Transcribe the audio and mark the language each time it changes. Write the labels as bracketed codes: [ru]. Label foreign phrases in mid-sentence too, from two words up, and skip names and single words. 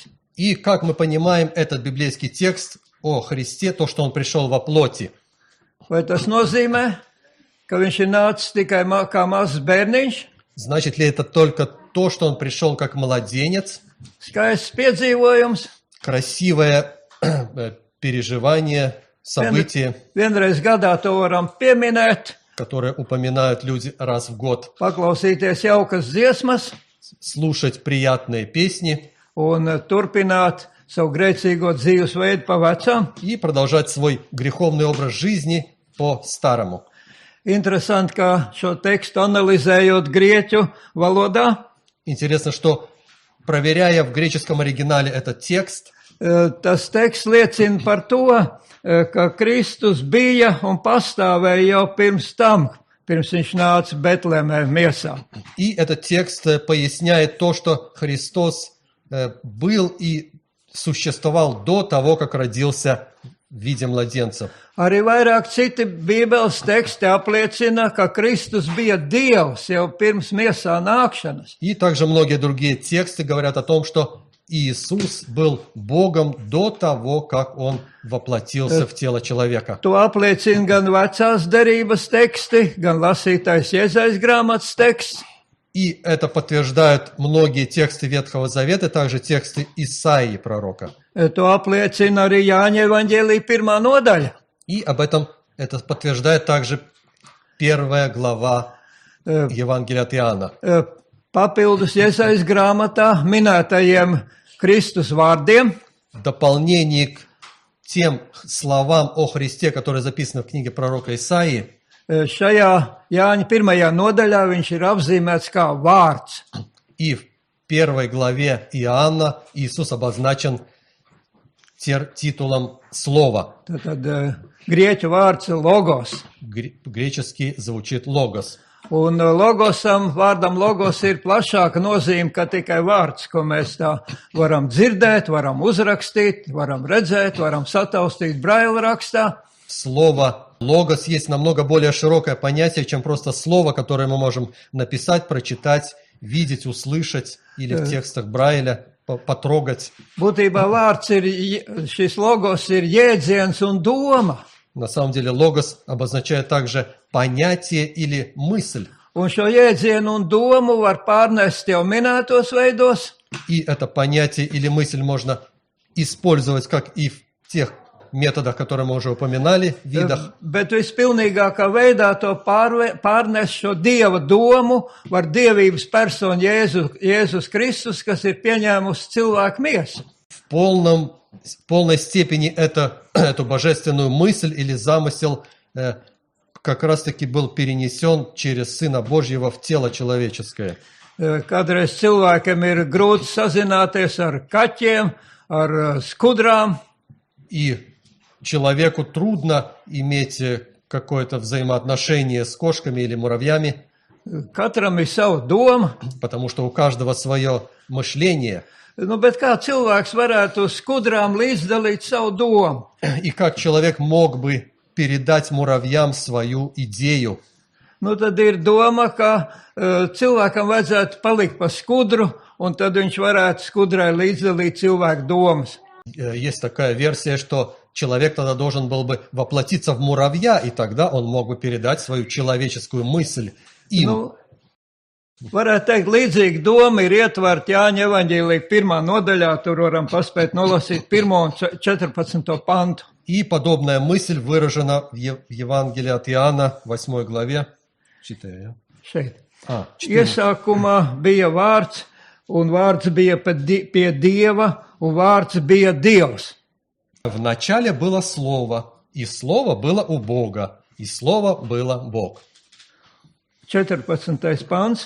[ru] И как мы понимаем этот библейский текст о Христе, то, что Он пришел во плоти? [lv] Vai tas nozīmē, ka viņš ir nācis tikai kā mazs bērniņš? [ru] Значит ли это только то, что Он пришел как младенец? [lv] Skaists piedzīvojums. [ru] Красивое переживание, событие, [lv] Vienreiz gadā to varam pieminēt, [ru] которое упоминают люди раз в год. [lv] paklausīties jaukas dziesmas [ru] Слушать приятные песни [lv] un turpināt savu grēcīgo dzīvesveidu pa vecam. [ru] и продолжать свой греховный образ жизни по-старому. [lv] Interesanti, ka šo tekstu analizējot grieķu valodā, [ru] Интересно, что, проверяя в греческом оригинале этот текст, [lv] tas teksts liecina par to, ka Kristus bija un pastāvēja jau pirms tam, pirms viņš nāca Betlemē miesā. [ru] И этот текст поясняет то, что Христос был и существовал до того, как родился в виде младенца. [lv] Arī vairāk citi Bībeles teksti apliecina, ka Kristus bija Dievs jau pirms miesā nākšanas. [ru] И также многие другие тексты говорят о том, что Иисус был Богом до того, как Он воплотился в тело человека. [lv] To apliecina gan vecās derības teksti, gan lasītais Iezajas grāmatas teksts. [ru] И это подтверждают многие тексты Ветхого Завета, также тексты Исаии пророка. [lv] To apliecina arī Jāņa evaņģēlija 1. nodaļa. [ru] И об этом это подтверждает также 1 глава Евангелия от Иоанна. [lv] Papildus Iezajas grāmatā minētajiem Kristus vārdiem. [ru] В дополнение к тем словам о Христе, которые записаны в книге пророка Исаии, [lv] Šajā Jāņa 1. nodaļā viņš ir apzīmēts kā vārds. [ru] и в 1 главе Иоанна Иисус обозначен титулом «Слово». [lv] Tad grieķu vārds ir logos. [ru] Греческий звучит «логос». [lv] Un vārdam logos ir plašāka nozīme, ka tikai vārds, ko mēs tā varam dzirdēt, varam uzrakstīt, varam redzēt, varam sataustīt braila rakstā. [ru] Слово «логос» есть намного более широкое понятие, чем просто слово, которое мы можем написать, прочитать, видеть, услышать или в текстах Брайля потрогать. [lv] Būtībā vārds ir, šis logos ir jēdziens un doma. [ru] На самом деле «логос» обозначает также понятие или мысль. [lv] Un šo jēdzienu un domu var pārnest jau minētos veidos. [ru] И это понятие или мысль можно использовать как и в тех методах, которые мы уже упоминали, видах. [lv] Bet vispilnīgākā veidā to pārnest šo Dieva domu var Dievības personu Jēzus Kristus, kas ir pieņēmusi cilvēku miesu. [ru] В полной степени эту божественную мысль или замысел как раз-таки был перенесен через Сына Божьего в тело человеческое. [lv] Kādreiz cilvēkiem ir grūti sazināties ar kaķiem, ar skudrām. [ru] И человеку трудно иметь какое-то взаимоотношение с кошками или муравьями, [lv] Katram ir sava doma. [ru] потому что у каждого свое мышление. [lv] Bet kā cilvēks varētu skudrām līdzdalīt savu domu? [ru] И как человек мог бы передать муравьям свою идею? [lv] Tad ir doma, ka cilvēkam vajadzētu palikt pa skudru, un tad viņš varētu skudrai līdzdalīt cilvēku domas. [ru] Есть такая версия, что человек тогда должен был бы воплотиться в муравья, и тогда он мог бы передать свою человеческую мысль им. [lv] Varētu teikt, līdzīgi doma ir ietverta Jāņa evaņģēlija 1. nodaļā, tur varam paspēt nolasīt 1. un 14. pantu. [ru] И подобная мысль выражена в Евангелии от Иоанна, 8 главе. Читаю. [lv] Šeit. Četri. Iesākumā bija vārds, un vārds bija pie Dieva, un vārds bija Dievs. [ru] В начале было Слово, и Слово было у Бога, и Слово было Бог. [lv] 14. pants.